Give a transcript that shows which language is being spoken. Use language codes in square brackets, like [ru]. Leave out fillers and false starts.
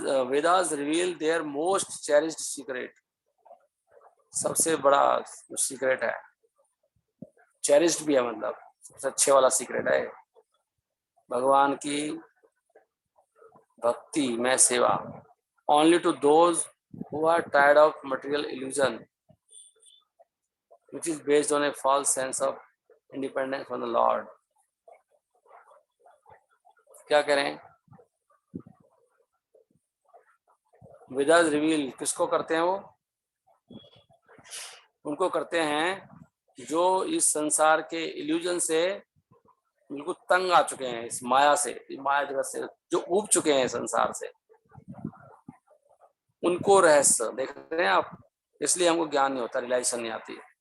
[en] Vedas reveal their most cherished secret, [hi] सबसे बड़ा secret है, चेरिस्ड भी है, मतलब सबसे अच्छे वाला सीक्रेट है भगवान की भक्ति में सेवा। [en] Only to those who are tired of material illusion which is based on a false sense of independence from the Lord। [hi] क्या करें, वेदास रिवील किसको करते हैं, वो उनको करते हैं जो इस संसार के इल्यूजन से बिल्कुल तंग आ चुके हैं, इस माया से, इस माया जगत से जो उब चुके हैं संसार से, उनको रहस्य देख रहे हैं आप। इसलिए हमको ज्ञान नहीं होता, रियलाइजेशन नहीं आती।